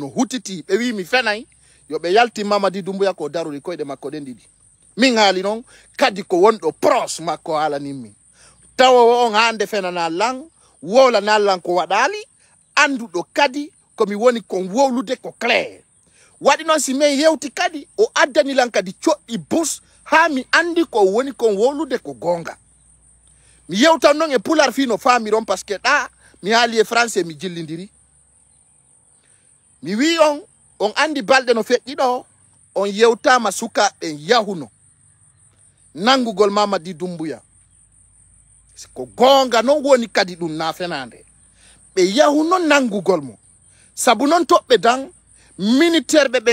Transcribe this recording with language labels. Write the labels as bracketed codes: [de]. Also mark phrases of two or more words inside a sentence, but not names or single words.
[ff] hutiti be wi mi fenay yobe yalti Mamadi Doumbouya ko daruri koyde makko den didi min haali non kadi ko wondo pros makko hala nimmi tawo on hande fenana lang wola na lang ko wadali andudo kadi ko mi woni kon wowlude ko clair wadi non si men yewti kadi o addani lan kadi coddi bus ha mi andi ko woni kon wowlude ko gonga mi yewtan non e pular fino famiron [fr] parce que [ff] da mi haali e français mi jillindiri mi wi on andi balde no feƴƴi ɗo on yewtama sukaɓe yahuno nangugol Mamadi Doumbouya ko gonga non woni kadi ɗum na fenande ɓe yahuno nangugol mo sabu non toɓɓe dan militaire ɓe